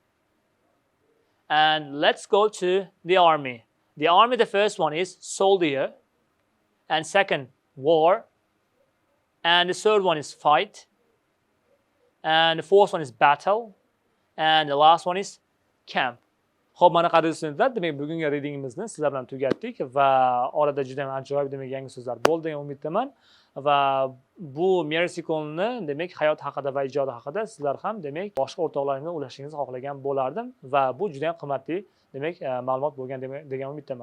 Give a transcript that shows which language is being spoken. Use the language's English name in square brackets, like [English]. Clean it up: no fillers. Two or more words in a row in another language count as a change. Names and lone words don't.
[English] And let's go to the army. The army, the first one is soldier. And second, war. And the third one is fight. And the fourth one is battle. And the last one is camp. [Uzbek] Xo'p, mana qadrli studentlar, demak bugungi readingimizni sizlar bilan tugatdik va orada juda ham ajoyib demak yangi so'zlar bo'ldi degan umiddaman. Va bu Mersikolni demak hayot haqida va ijodi haqida sizlar ham demak boshqa o'rtoqlaringiz bilan ulashingizni xohlagan bo'lardim va bu juda ham qimmatli demak ma'lumot bo'lgan degan umiddaman.